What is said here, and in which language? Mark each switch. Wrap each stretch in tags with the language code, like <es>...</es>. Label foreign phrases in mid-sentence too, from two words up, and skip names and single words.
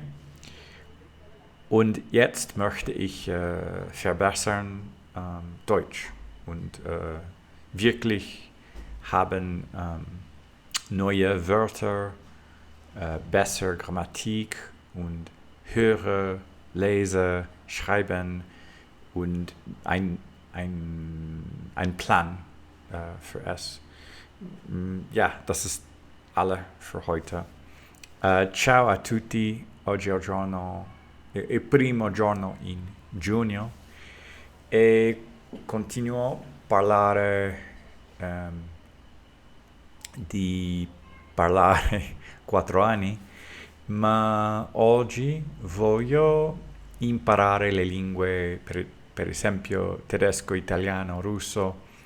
<de>Und jetzt möchte ich verbessern Deutsch und wirklich haben neue Wörter, bessere Grammatik und höre, lese, schreiben und ein Plan für es. Ja, das ist alle für heute.</de> <it>Ciao a tutti, oggi è il primo giorno in giugno e continuo a parlare di parlare 4 anni, ma oggi voglio imparare le lingue, per esempio tedesco, italiano, russo,</it>